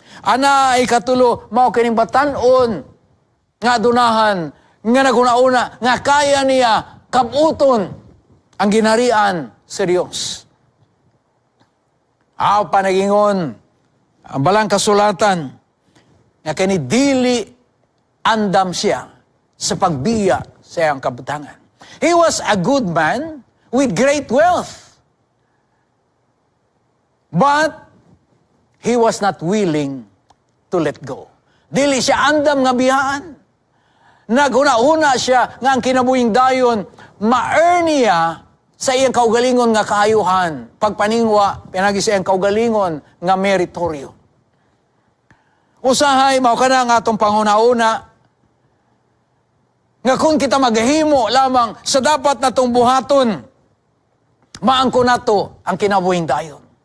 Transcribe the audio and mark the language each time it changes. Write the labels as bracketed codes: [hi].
[ceb] Ana ay katulo, mao kining batan-on nga dunahan, nga naguna-una, nga kaya niya kabuton ang ginharian sa Diyos. Panagingon, ang balang kasulatan, nga kini dili andam siya sa pagbiya sa iyang kabutangan. [en] He was a good man with great wealth. But he was not willing to let go. [ceb] Dili siya andam nga biyaan. Naguna-una siya nga ang kinabuhing dayon, ma-earn niya sa iyang kaugalingon nga kaayuhan. Pagpaningwa, pinagi sa iyang kaugalingon nga meritoryo. Usahay, mao ka na nga atong panghuna-una, nga kung kita maghimo lamang sa dapat natong buhaton, maangko nato ang kinabuhing dayon.